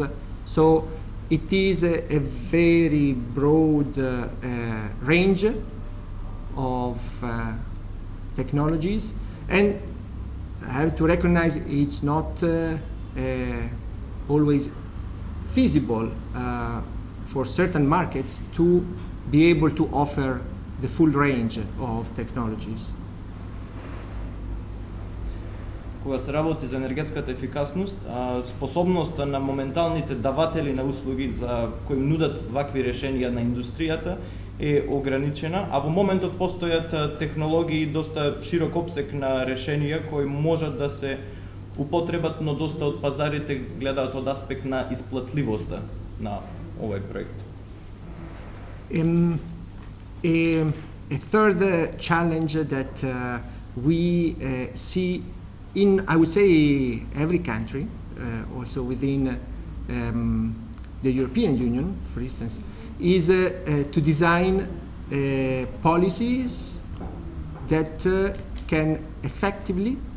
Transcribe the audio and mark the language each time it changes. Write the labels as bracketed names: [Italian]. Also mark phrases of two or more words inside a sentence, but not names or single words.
[English] So it is a very broad range of technologies, and I have to recognize it's not always feasible for certain markets to be able to offer the full range of technologies. [Macedonian] Кога се работи за енергетската ефикасност, способноста на моменталните даватели на услуги за кои нудат вакви решенија на индустријата е ограничена, а во моментот постојат технологии и доста широк опсек на решенија кои можат да се употребат, но доста од пазарите гледаат од аспект на исплатливоста на овој проект. [English] A third challenge that we see in, I would say, every country, also within the European Union, for instance, is to design policies that can effectively